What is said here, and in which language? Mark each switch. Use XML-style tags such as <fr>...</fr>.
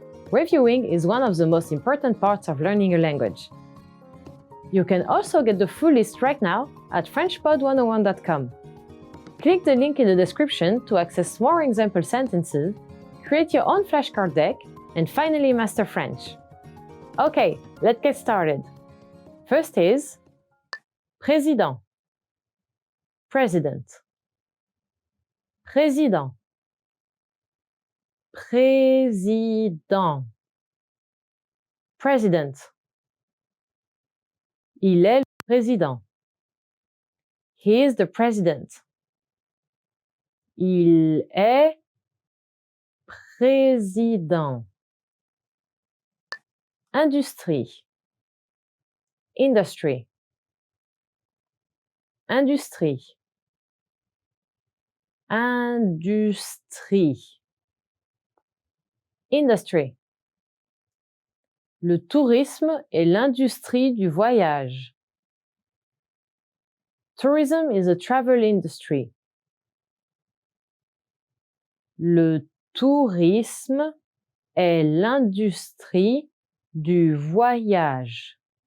<en>Reviewing is one of the most important parts of learning a language. You can also get the full list right now at FrenchPod101.com. Click the link in the description to access more example sentences, create your own flashcard deck, and finally master French. Okay, let's get started. First is</en> <fr>président,</fr> <en>president,</en> <fr>président, président,</fr> <en>president.</en> <fr>Il est le président.</fr> <en>He is the president.</en> <fr>Il est président. Industrie.</fr> <en>Industry.</en> <fr>Industrie. Industrie.</fr> <en>Industry.</en> <fr>Le tourisme est l'industrie du voyage.</fr> <en>Tourism is a travel industry.</en> <fr>Le tourisme est l'industrie du voyage.</fr>